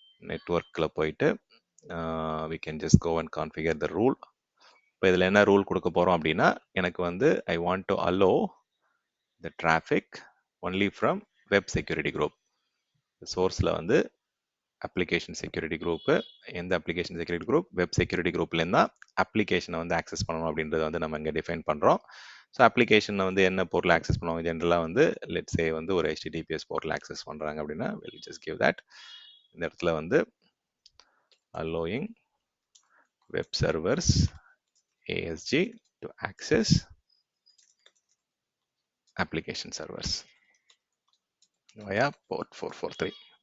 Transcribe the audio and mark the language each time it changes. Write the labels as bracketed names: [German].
[Tamil] நெட்வொர்க்கில் போயிட்டு [English] we can just go and configure the rule. [Tamil] இப்போ இதில் என்ன ரூல் கொடுக்க போகிறோம் அப்படின்னா எனக்கு வந்து [English] I want to allow the traffic only from web security group. [Tamil] சோர்ஸில் வந்து அப்ளிகேஷன் செக்யூரிட்டி குரூப்பு, எந்த application security group, web security குரூப்லேருந்து தான் அப்ளிகேஷனை வந்து ஆக்சஸ் பண்ணணும் அப்படின்றத வந்து நம்ம இங்கே டிஃபைன் பண்ணுறோம். ஸோ அப்ளிகேஷனை வந்து என்ன போர்ட்டில் ஆக்சஸ் பண்ணுவாங்க, ஜென்ரலாக வந்து லெட்ஸ் சே வந்து ஒரு HTTPS போர்ட்டில் ஆக்சஸ் பண்ணுறாங்க அப்படின்னா [English] we'll just give that. [Tamil] இந்த இடத்துல வந்து [English] allowing web servers ASG to access application servers via port 443.